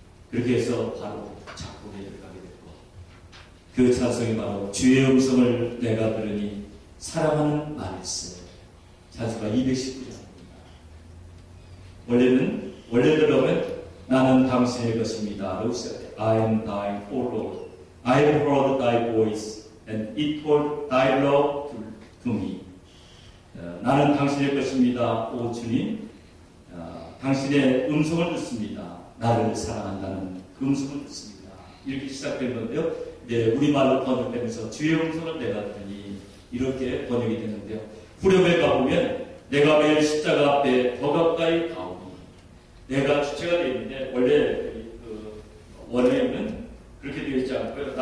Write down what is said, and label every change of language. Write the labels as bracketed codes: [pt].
[ko] 그렇게 해서 바로 작곡에 들어가게 됐고 그 찬송이 바로 주의 음성을 내가 들으니 사랑하는 말일세. 찬송가 219장입니다. 원래대로 하면 나는 당신의 것입니다. [en] I am thy O Lord. I have heard thy voice and it told thy love to me. [ko] 나는 당신의 것입니다. 오 주님. 당신의 음성을 듣습니다. 나를 사랑한다는 그 음성을 듣습니다. 이렇게 시작된 건데요. 네, 우리말로 번역되면서 주의 음성을 내가 듣니 이렇게 번역이 되는데요. 후렴에 가보면 내가 매일 십자가 앞에 더 가까이 가오니 내가 주체가 되어 있는데 원래 원어에는 그렇게 되어 있지 않고요.